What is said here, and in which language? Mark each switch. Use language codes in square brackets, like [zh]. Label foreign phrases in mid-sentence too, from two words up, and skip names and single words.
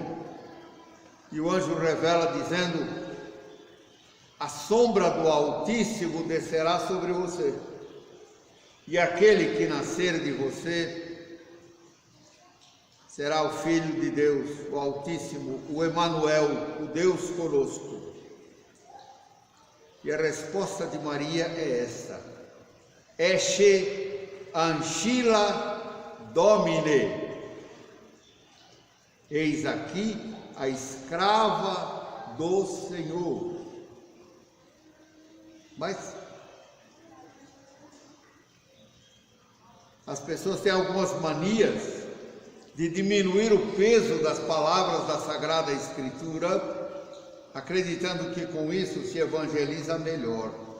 [pt] E o anjo revela dizendo: a sombra do Altíssimo descerá sobre você, e aquele que nascer de você será o Filho de Deus, o Altíssimo, o Emanuel, o Deus conosco. E a resposta de Maria é esta: [la] Esce ancilla Domine. [pt] Eis aqui a escrava do Senhor. Mas as pessoas têm algumas manias de diminuir o peso das palavras da Sagrada Escritura, acreditando que com isso se evangeliza melhor.